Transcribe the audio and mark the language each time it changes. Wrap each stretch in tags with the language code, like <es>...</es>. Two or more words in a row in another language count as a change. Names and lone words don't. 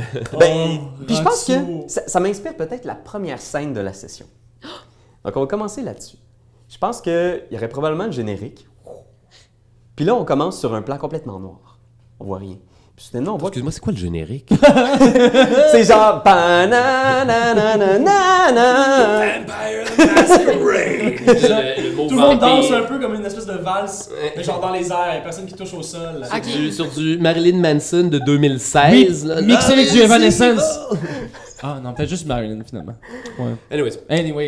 <fr>Ben, puis je pense que Ratio. ça m'inspire peut-être la première scène de la session. Donc, on va commencer là-dessus. Je pense qu'il y aurait probablement le générique. Puis là, on commence sur un plan complètement noir. On voit rien. Puis soudainement, on voit que Excuse-moi, c'est quoi le générique? c'est genre... Pa-na-na-na-na-na. le mot Tout le monde vampire. danse un peu comme une espèce de valse, mais genre dans les airs, personne qui touche au sol. Ok. Sur du Marilyn Manson de 2016. là. Mixé avec du Ah, Evanescence. Ah non, peut-être juste Marilyn finalement. Ouais. Anyways. Anyway.</fr>